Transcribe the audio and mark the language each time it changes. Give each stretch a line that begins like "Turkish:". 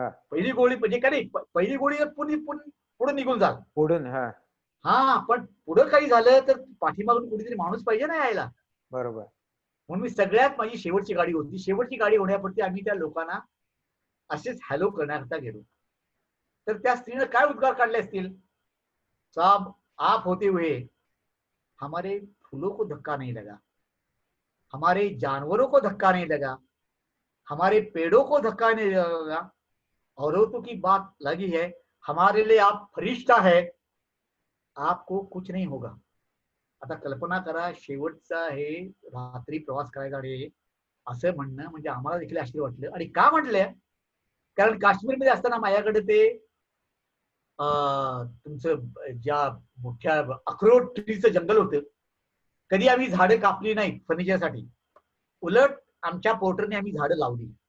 Marathi: पहिली गोळी म्हणजे का नाही, पहिली गोळी पुढे निघून जाल पुढून. पण पुढं काही झालं तर पाठीमागून कुठेतरी माणूस पाहिजे ना यायला. बरोबर. म्हणून मी सगळ्यात माझी शेवटची गाडी होती. शेवटची गाडी होण्यापुरती आम्ही त्या लोकांना असेच हॅलो करण्याकरता गेलो. तर त्या स्त्रीनं काय उद्गार काढले असतील,
Hindi: साहब आप होते हुए हमारे फूलों को धक्का नहीं लगा, हमारे जानवरों को धक्का नहीं लगा, हमारे पेड़ों को धक्का नहीं लगा, औरतों की बात लगी है, हमारे लिए आप फरिश्ता है, आपको कुछ नहीं होगा.
Marathi: आता कल्पना करा, शेवटचा हे रात्री प्रवास करायचा रे असं म्हणणं म्हणजे आम्हाला देखील आश्चर्य वाटलं. आणि का म्हटलंय, कारण काश्मीरमध्ये असताना माझ्याकडे ते तुमचं ज्या मोठ्या अक्रोड ट्रीचं जंगल होतं, कधी आम्ही झाडं कापली नाहीत फर्निचरसाठी, उलट आमच्या पोर्टरने आम्ही झाडं लावली.